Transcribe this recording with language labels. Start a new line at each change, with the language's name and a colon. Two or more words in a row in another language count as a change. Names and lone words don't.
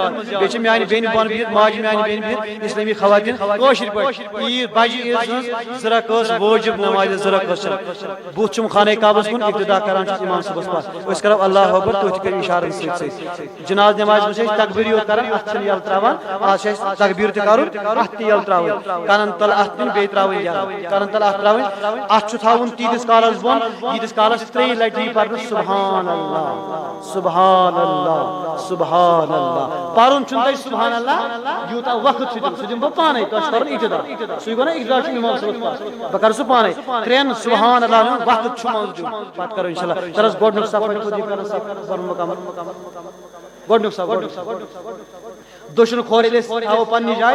Kashmiri: یاد بیٚیہِ چھِ میانہِ بیٚنہِ بۄن بِہِتھ ماجہِ میانہِ بیٚنہِ بِہِتھ اسلٲمی خواتین کٲشِر پٲٹھۍ عیٖد بجہِ عیٖز ہٕنٛز 2 رکٲژ وٲجِب نمازِ 2 رکٲژ بُتھ چھُم خانہ کعبس کُن اقتدا کران چھُس امام صٲبس پتھ أسۍ کرو
Arabic: اللہ اکبر
Kashmiri: تُہۍ تہِ کٔرِو اِشارن سۭتۍ سۭتۍ جناز نمازِ منٛز چھِ أسۍ تقبیٖر یوت کران اتھ چھِنہٕ یلہٕ تراوان آز چھِ اَسہِ تقبیٖر تہِ کرُن اتھ تہِ یلہٕ تراوٕنۍ کنن تل اتھ دِنۍ بیٚیہِ تراوٕنۍ یلہٕ کنن تل اتھ تراوٕنۍ اتھ چھُ تھاوُن تیٖتِس کالس بۄن ییٖتِس کالس 3 لٹہِ یی پرنہٕ
Arabic: سبحان اللہ سبحان اللہ سبحان اللہ
Kashmiri: پرُن چھُنہٕ تۄہہِ
Arabic: سبحان اللہ
Kashmiri: یوٗتاہ وقت چھُ دیُن سُہ دِمہٕ بہٕ پانے تۄہہِ چھُ کرُن ابتدا سُے گوٚو نا ابتدا چھُ امام صٲبس پتھ بہٕ کرٕ سُہ پانے 3
Arabic: سبحان اللہ
Kashmiri: نیُن وقت چھُ منٛز دیُن پتہٕ کرو انشاءاللہ ترس گۄڈنیُک صف کرن مکمل گۄڈنیُک صف دٔچھُن کھور ییٚلہِ أسۍ تھاوو پننہِ جایہِ